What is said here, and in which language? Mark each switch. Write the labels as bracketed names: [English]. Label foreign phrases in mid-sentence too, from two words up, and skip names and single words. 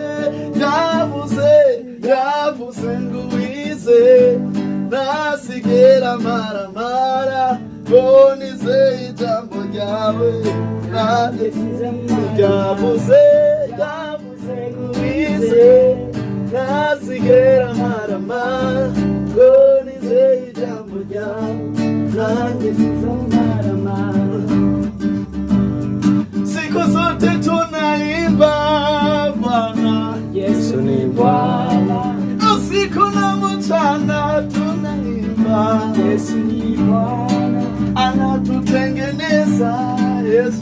[Kinyarwanda] yavuze ngo uwize ntasigera maramara ngo nizeye ijambo ryawe nanjye yavuze ngo uwize ntasigera maramara ngo nizeye ijambo ryawe nanjye maramara. [Swahili] Siku zote tunaimba Bwana Yesu ni Bwana, usiku na mchana tunaimba Yesu ni Bwana, anatutengeneza Yesu